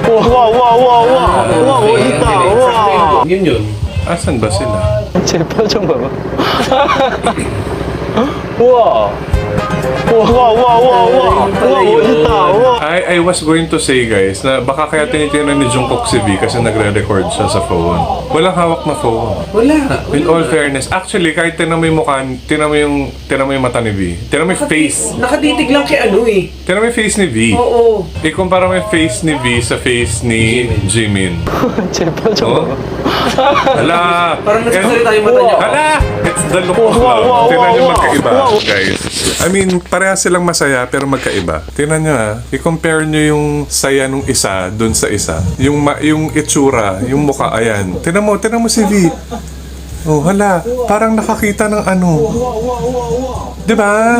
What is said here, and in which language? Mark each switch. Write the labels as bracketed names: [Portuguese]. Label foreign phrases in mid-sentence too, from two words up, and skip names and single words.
[Korean] 와, 멋있다. 와. [Filipino] Yun. Asan ba sila? [Korean] 제 표정 봐봐. 우와. 와, 멋있다. 와. [English] I was going to say guys [Filipino] na baka kaya tinitira ni Jungkook si V kasi nagre-record siya sa phone. Walang hawak na phone. Wala. [English] In all fairness, [Filipino] actually kahit tinan mo yung mukha, tinan mo yung mata ni V. Tinan mo yung face. Nakatitig lang kay ano eh. Tinan mo yung face ni V. Oo. Ikumpara mo yung face ni V sa face ni Jimin. [Korean] 제 표정 Oh? 봐봐. [Filipino] Hala! Parang nagsasalita yung mata niya. Hala! [English] It's the look of love. [Filipino] Tingnan nyo magkaiba, guys. [English] I mean, [Filipino] parehas silang masaya pero magkaiba. Tingnan nyo i-compare nyo yung saya nung isa dun sa isa. Yung itsura, yung mukha, ayan. Tingnan mo si V. Oh, hala. Parang nakakita ng ano. Diba?